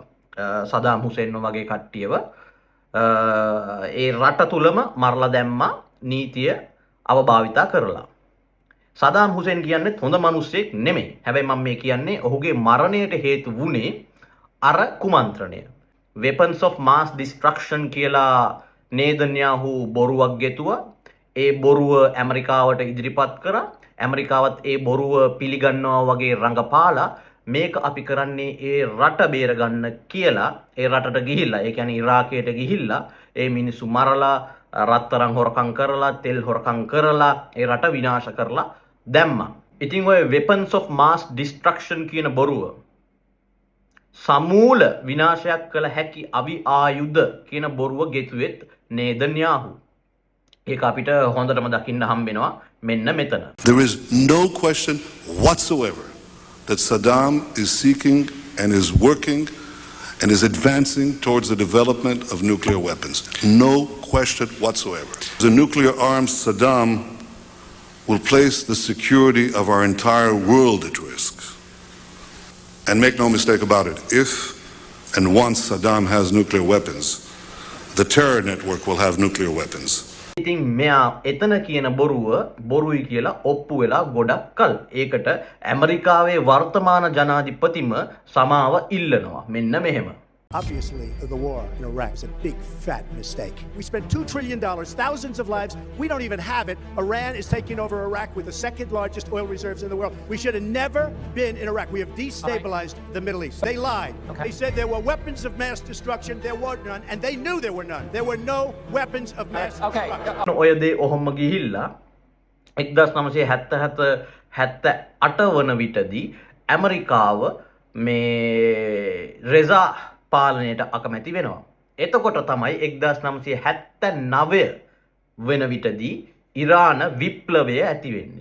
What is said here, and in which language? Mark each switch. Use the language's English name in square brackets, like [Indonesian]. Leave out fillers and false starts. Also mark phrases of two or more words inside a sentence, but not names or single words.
[Sinhala] සදාම් හුසේන් වගේ කට්ටියව ඒ රට තුලම මරලා දැම්මා නීතිය අවභාවිතා කරලා. සදාම් හුසේන් කියන්නේ හොඳ මිනිස්සෙක් නෙමෙයි. හැබැයි මම මේ කියන්නේ ඔහුගේ මරණයට හේතු වුණේ අර කුමන්ත්‍රණය. [English] weapons of mass destruction [Sinhala] කියලා නේතන්යාහු බොරුවක් ගෙතුවා. ඒ බොරුව ඇමරිකාවට ඉදිරිපත් කරා. ඇමරිකාවත් ඒ බොරුව පිළිගන්නවා වගේ රඟපාලා මේක අපි කරන්නේ ඒ රට බේරගන්න කියලා ඒ රටට ගිහිල්ලා, ඒ කියන්නේ ඉරාකයට ගිහිල්ලා ඒ මිනිස්සු මරලා, රත්තරන් හොරකම් කරලා, තෙල් හොරකම් කරලා ඒ රට විනාශ කරලා දැම්මා. ඉතින් ඔය [English] weapons of mass destruction [Sinhala] කියන බොරුව සමූල විනාශයක් කළ හැකි අවි ආයුධ කියන බොරුව ගෙතුවෙත් නේතන්යාහු. ඒක අපිට හොඳටම දකින්න හම්බෙනවා මෙන්න මෙතන. [English] There is no question whatsoever that Saddam is seeking and is working and is advancing towards the development of nuclear weapons. No question whatsoever. The nuclear armed Saddam will place the security of our entire world at risk. And make no mistake about it, if and once Saddam has nuclear weapons, the terror network will have nuclear weapons. ඉතින් මෙයා එතන කියන බොරුයි කියලා ඔප්පු වෙලා ගොඩක් කල්. ඒකට ඇමරිකාවේ වර්තමාන ජනාධිපතිම සමාව ඉල්ලනවා. මෙන්න මෙහෙම. Obviously, the war in Iraq is a big, fat mistake. We spent $2 trillion, thousands of lives. We don't even have it. Iran is taking over Iraq with the second largest oil reserves in the world. We should have never been in Iraq. We have destabilized the Middle East. They lied. They said there were weapons of mass destruction. There were none. And they knew there were none. There were no weapons of mass destruction. [Sinhala] ඔය දේ ඔහොම ගිහිල්ලා 1978 වන විටදී ඇමරිකාව මේ රෙසා පාලනයට අකමැති වෙනවා. එතකොට තමයි 1979 වෙන විටදී ඉරාන විප්ලවය ඇති වෙන්නේ.